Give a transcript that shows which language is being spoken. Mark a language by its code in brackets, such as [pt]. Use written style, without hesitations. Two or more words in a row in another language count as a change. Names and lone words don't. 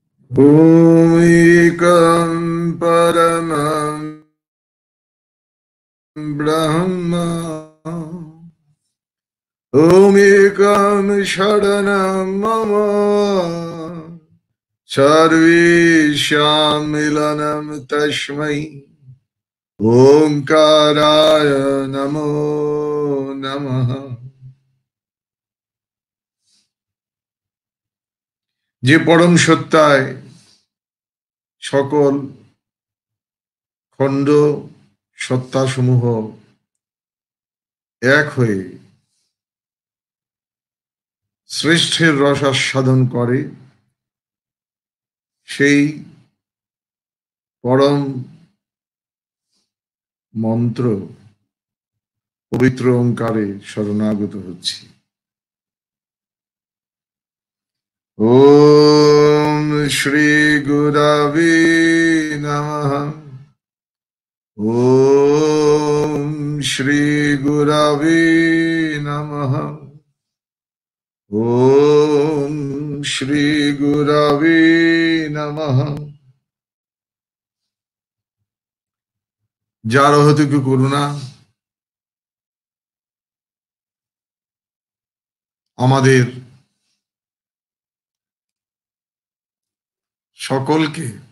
[sa] ॐ एकं परमं ब्रह्म ॐ एकं शरणं मम सर्वेषां मिलनं तस्मै ओंकाराय नमो नमः। [bn] যে পরম সত্তায় সকল খণ্ড সত্তাসমূহ এক হয়ে শ্রেষ্ঠের রস আস্বাদন করে, সেই পরম মন্ত্র পবিত্র ওঙ্কারে শরণাগত হচ্ছি। [sa] ওম শ্রী গুরবে নমঃ। ওম শ্রী গুরবে নমঃ। ওম শ্রী গুরবে নমঃ। [bn] যার অহেতুক করুণা আমাদের সকলকে